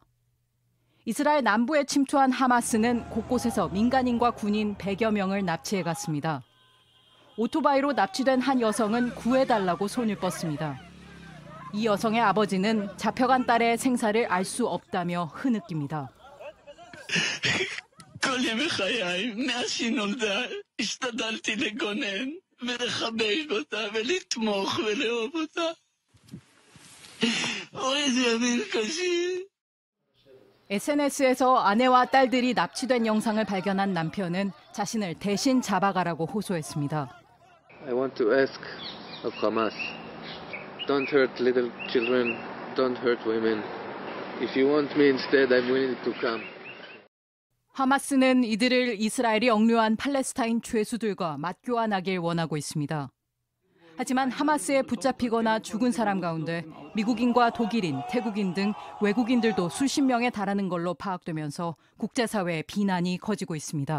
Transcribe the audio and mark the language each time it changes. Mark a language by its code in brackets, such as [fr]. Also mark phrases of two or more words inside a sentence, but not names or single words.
[ko] 이스라엘 남부에 침투한 하마스는 곳곳에서 민간인과 군인 100여 명을 납치해 갔습니다. 오토바이로 납치된 한 여성은 구해달라고 손을 뻗습니다. 이 여성의 아버지는 잡혀간 딸의 생사를 알 수 없다며 흐느낍니다. [he] כל ימי חיי, מאז שהיא נולדה, השתדלתי לגונן ולחבק אותה ולתמוך ולאהוב אותה. איזה ימים קשים. [ko] SNS에서 아내와 딸들이 납치된 영상을 발견한 남편은 자신을 대신 잡아가라고 호소했습니다. [en] I want to ask of Hamas, don't hurt little children, don't hurt women. If you want me instead, I'm willing to come. [ko] 하마스는 이들을 이스라엘이 억류한 팔레스타인 죄수들과 맞교환하길 원하고 있습니다. 하지만 하마스에 붙잡히거나 죽은 사람 가운데 미국인과 독일인, 태국인 등 외국인들도 수십 명에 달하는 걸로 파악되면서 국제사회의 비난이 커지고 있습니다.